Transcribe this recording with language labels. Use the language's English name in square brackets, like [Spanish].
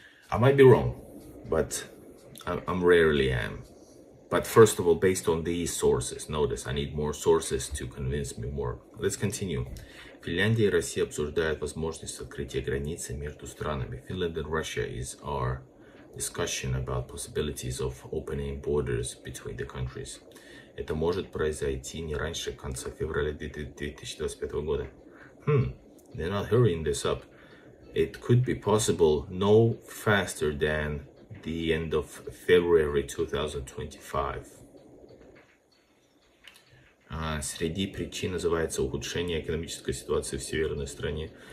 [English] I might be wrong, but I'm rarely am. But first of all, based on these sources, notice I need more sources to convince me more. Let's continue. [Russian] Финляндия и Россия обсуждают возможность открытия границы между странами. [English] Finland and Russia is our discussion about possibilities of opening borders between the countries. [Russian] Это может произойти не раньше конца февраля 2025 года. [English] They're not hurrying this up. It could be possible no faster than the end of February 2025. [Russian] Среди причин называется ухудшение экономической ситуации в северной стране.